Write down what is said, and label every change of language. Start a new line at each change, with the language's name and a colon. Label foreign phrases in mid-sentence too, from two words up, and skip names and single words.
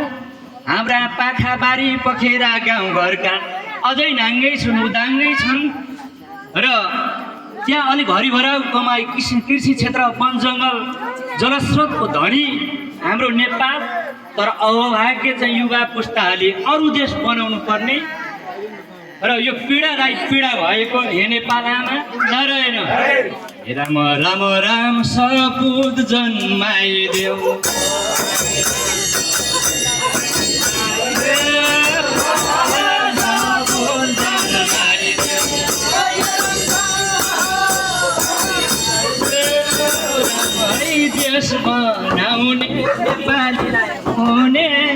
Nepali: हाम्रा पाखा बारी पखेरा गाउँघरका अझै नाङ्गै छन् उदाङ्गै छन् र त्यहाँ अलिक हरिभरा कमाई कृषि क्षेत्र वन जङ्गल जलस्रोतको धनी हाम्रो नेपाल। तर अभाग्य चाहिँ युवा पुस्ताले अरू देश बनाउनु पर्ने र यो पीडालाई पीडा भएको हे नेपालमा नारायण हे राम राम राम सपुत जन्माइदेऊ देश बनाउने नेपालीलाई हुने